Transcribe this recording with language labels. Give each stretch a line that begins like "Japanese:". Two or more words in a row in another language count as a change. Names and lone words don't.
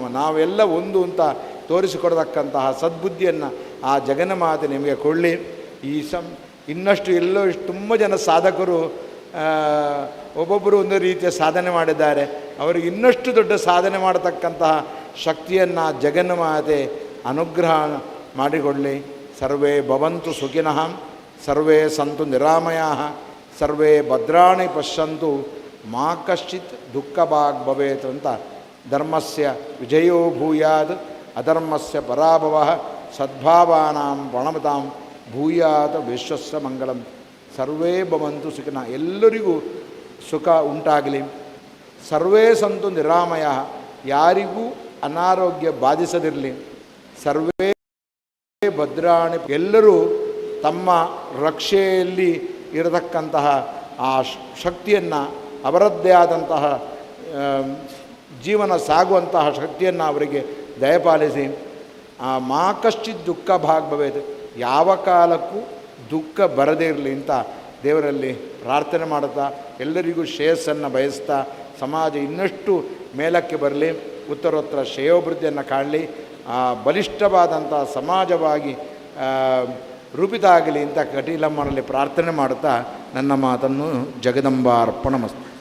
Kannada: ನಾವೆಲ್ಲ ಒಂದು ಅಂತ ತೋರಿಸಿಕೊಡತಕ್ಕಂತಹ ಸದ್ಬುದ್ಧಿಯನ್ನು ಆ ಜಗನ್ಮಾತೆ ನಿಮಗೆ ಕೊಡಲಿ. ಈ ಇನ್ನಷ್ಟು ಎಲ್ಲೋ ತುಂಬ ಜನ ಸಾಧಕರು ಒಬ್ಬೊಬ್ಬರು ಒಂದು ರೀತಿಯ ಸಾಧನೆ ಮಾಡಿದ್ದಾರೆ. ಅವರಿಗೆ ಇನ್ನಷ್ಟು ದೊಡ್ಡ ಸಾಧನೆ ಮಾಡತಕ್ಕಂತಹ ಶಕ್ತಿಯನ್ನು ಜಗನ್ಮಾತೆ ಅನುಗ್ರಹ ಮಾಡಿಕೊಡಲಿ.
Sanskrit: ಸರ್ವೇ ಭವಂತು ಸುಖಿನಃ, ಸರ್ವೇ ಸಂತು ನಿರಾಮಯಾಃ, ಸರ್ವೇ ಭದ್ರಾಣಿ ಪಶ್ಯಂತು, ಮಾ ಕಶ್ಚಿತ್ ದುಃಖ ಭಾಗ್ ಭವೇತ್ ಅಂತ. ಧರ್ಮಸ್ಯ ವಿಜಯೋ ಭೂಯಾತ್, ಅಧರ್ಮಸ್ಯ ಪರಾಭವಃ, ಸದ್ಭಾವಾನಾಂ ಪ್ರಣಮತಾಂ ಭೂಯಾತ್ ವಿಶ್ವಸ್ಯ ಮಂಗಳಂ. ಸರ್ವೇ ಭವಂತು ಸುಖಿನಃ,
Kannada: ಎಲ್ಲರಿಗೂ ಸುಖ ಉಂಟಾಗಲಿ.
Sanskrit: ಸರ್ವೇ ಸಂತು ನಿರಾಮಯಃ,
Kannada: ಯಾರಿಗೂ ಅನಾರೋಗ್ಯ ಬಾಧಿಸದಿರಲಿ.
Sanskrit: ಸರ್ವೇ ಭದ್ರಾಣಿ,
Kannada: ಎಲ್ಲರೂ ತಮ್ಮ ರಕ್ಷೆಯಲ್ಲಿ ಇರತಕ್ಕಂತಹ ಆ ಶಕ್ತಿಯನ್ನು, ಅವರದ್ದೇ ಆದಂತಹ ಜೀವನ ಸಾಗುವಂತಹ ಶಕ್ತಿಯನ್ನು ಅವರಿಗೆ ದಯಪಾಲಿಸಿ.
Sanskrit: ಮಾ ಕಶ್ಚಿತ್ ದುಃಖ ಭಾಗ್ ಭವೇತ್,
Kannada: ಯಾವ ಕಾಲಕ್ಕೂ ದುಃಖ ಬರದೇ ಇರಲಿ ಅಂತ ದೇವರಲ್ಲಿ ಪ್ರಾರ್ಥನೆ ಮಾಡುತ್ತಾ, ಎಲ್ಲರಿಗೂ ಶ್ರೇಯಸ್ಸನ್ನು ಬಯಸ್ತಾ, ಸಮಾಜ ಇನ್ನಷ್ಟು ಮೇಲಕ್ಕೆ ಬರಲಿ, ಉತ್ತರೋತ್ತರ ಶ್ರೇಯೋಭಿವೃದ್ಧಿಯನ್ನು ಕಾಣಲಿ, ಬಲಿಷ್ಠವಾದಂಥ ಸಮಾಜವಾಗಿ ರೂಪಿತ ಆಗಲಿ ಅಂತ ಕಟೀಲಮ್ಮನಲ್ಲಿ ಪ್ರಾರ್ಥನೆ ಮಾಡುತ್ತಾ ನನ್ನ ಮಾತನ್ನು ಜಗದಂಬಾರ್ಪಣಮಸ್ತು.